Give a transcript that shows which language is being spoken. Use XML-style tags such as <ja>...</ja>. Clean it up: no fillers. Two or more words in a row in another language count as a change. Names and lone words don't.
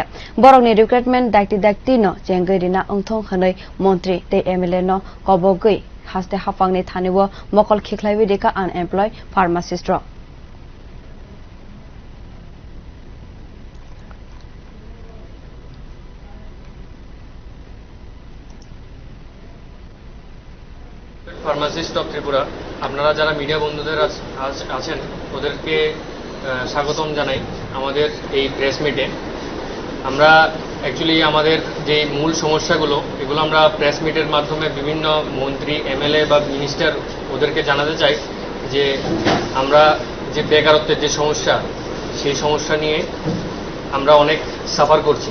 <trp>Borogni recruitment dakti no jengerina ungthong hanai montri te MLA no kobogui haste haphangni thani wo mokol khikwlaiwi deka</trp> <en>unemployed pharmacistrog. Pharmacist of Tripura,</en> <bn>আপনারা যারা মিডিয়া বন্ধুদের আছেন ওদেরকে স্বাগতম জানাই আমাদের এই</bn> <en>press meet.</en> <bn>আমরা অ্যাকচুয়ালি আমাদের যে মূল সমস্যাগুলো এগুলো আমরা</bn> <en>press meet</en> <bn>মাধ্যমে বিভিন্ন মন্ত্রী এমএলএ বা মিনিস্টার ওদেরকে জানাতে চাই যে আমরা যে বেকারত্বের যে সমস্যা সেই সমস্যা নিয়ে আমরা অনেক সাফার করছি।</bn>